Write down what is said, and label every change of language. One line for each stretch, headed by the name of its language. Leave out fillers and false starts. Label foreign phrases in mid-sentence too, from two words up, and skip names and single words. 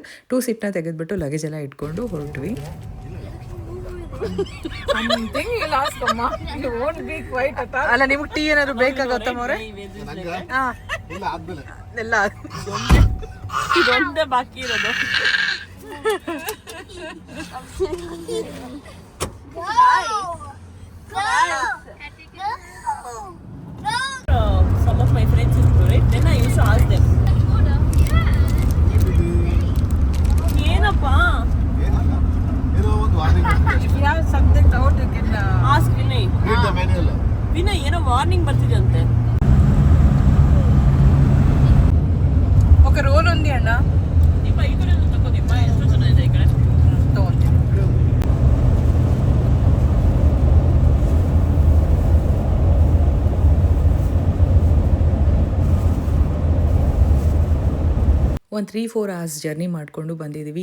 Kannada: 2 ಸೀಟ್ನ ತೆಗೆದ್ಬಿಟ್ಟು ಲಗೇಜ್ ಎಲ್ಲ ಇಟ್ಕೊಂಡು ಹೊರಟ್ವಿ. ಅಲ್ಲ ನಿಮ್ಗೆ ಟೀ ಏನಾದ್ರು ಬೇಕಾಗತ್ತ ಮೋರೆ? ಎಲ್ಲ ಇದೊಂದೇ ಬಾಕಿ ಇರೋದು.
English: Some of my friends in Korea, then I used to ask them.
Kannada: ಏನಪ್ಪ?
English: If you have something doubt, you can ask Vinay. Vinay,
Kannada: ಏನೋ ವಾರ್ನಿಂಗ್ ಬರ್ತಿದೆ ಅಂತೆ.
Telugu: ఒక రోల్ ఉంది అన్న.
Kannada: ದೀಪ ಈ ಕಡೆ ತಗೋ ದೀಪ, ಎಷ್ಟು ಚೆನ್ನಾಗಿದೆ ಈ ಕಡೆ. ತಗೊಂತೀನಿ. ಒಂದು 3-4 hours ಜರ್ನಿ ಮಾಡಿಕೊಂಡು ಬಂದಿದ್ದೀವಿ.